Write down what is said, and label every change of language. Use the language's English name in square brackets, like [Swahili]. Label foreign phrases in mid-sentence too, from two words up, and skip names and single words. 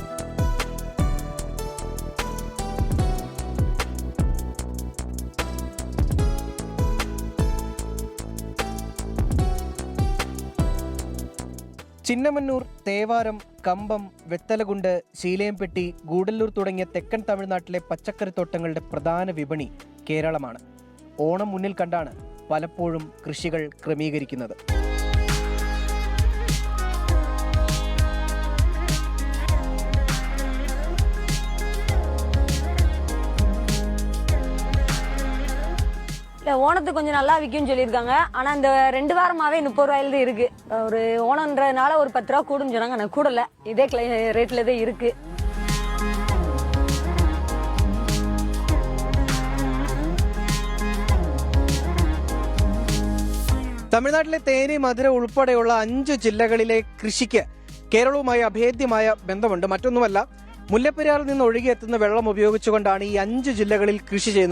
[Malayalam] ചിന്നമന്നൂർ, തേവാരം, കമ്പം, വെത്തലകുണ്ട്, ശീലയംപെട്ടി, ഗൂഡല്ലൂർ തുടങ്ങിയ തെക്കൻ തമിഴ്നാട്ടിലെ പച്ചക്കറിത്തോട്ടങ്ങളുടെ പ്രധാന വിപണി കേരളമാണ്. ഓണം മുന്നിൽ കണ്ടാണ് പലപ്പോഴും കൃഷികൾ ക്രമീകരിക്കുന്നത്. [Tamil] இல்லை, ஓணத்துக்கு கொஞ்சம் நல்லா விற்கும்னு சொல்லியிருக்காங்க. ஆனால் இந்த 2 வாரமாகவே 30 ரூபாயில தான் இருக்கு. ஒரு ஓணன்றதுனால ஒரு 10 ரூபா கூடுன்னு சொன்னாங்க. ஆனால் கூடல, இதே ரேட்டில் தான் இருக்கு. [Malayalam] തമിഴ്നാട്ടിലെ തേനി, മധുര ഉൾപ്പെടെയുള്ള 5 ജില്ലകളിലെ കൃഷിക്ക് കേരളവുമായി അഭേദ്യമായ ബന്ധമുണ്ട്. മറ്റൊന്നുമല്ല, മുല്ലപ്പെരിയാറിൽ നിന്ന് ഒഴുകിയെത്തുന്ന വെള്ളം ഉപയോഗിച്ചുകൊണ്ടാണ് ഈ 5 ജില്ലകളിൽ കൃഷി ചെയ്യുന്നത്.